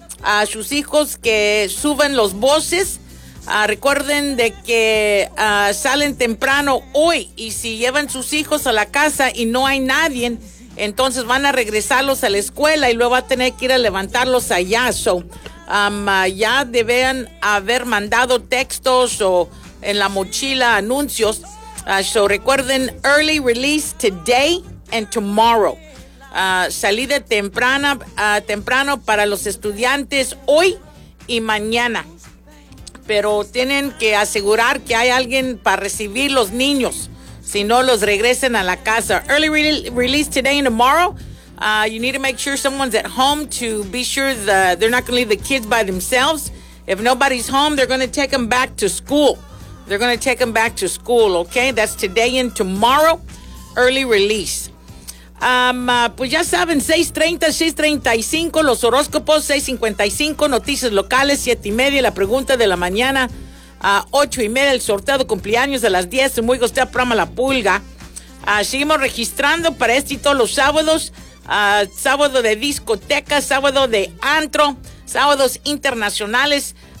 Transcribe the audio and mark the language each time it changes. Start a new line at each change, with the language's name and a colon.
Spanish: A sus hijos que suben los buses. Recuerden de que salen temprano hoy, y si llevan sus hijos a la casa y no hay nadie, entonces van a regresarlos a la escuela y luego va a tener que ir a levantarlos allá. Ya deben haber mandado textos o en la mochila anuncios. Recuerden,
English: early release today and tomorrow.
Spanish: Salida temprana, temprano para los estudiantes hoy y mañana. Pero tienen que asegurar que hay alguien para recibir los niños, si no los regresen a la casa.
English: Early release today and tomorrow. You need to make sure someone's at home to be sure that they're not going to leave the kids by themselves. If nobody's home, they're going to take them back to school. They're going to take them back to school, okay? That's today and tomorrow, early release.
Spanish: Pues ya saben, 6:30, 6:35, los horóscopos, 6:55, noticias locales, 7:30, la pregunta de la mañana, 8:30, el sorteo de cumpleaños a las 10, muy gostea, programa La Pulga. Seguimos registrando para este y todos los sábados, sábado de discoteca, sábado de antro, sábados internacionales.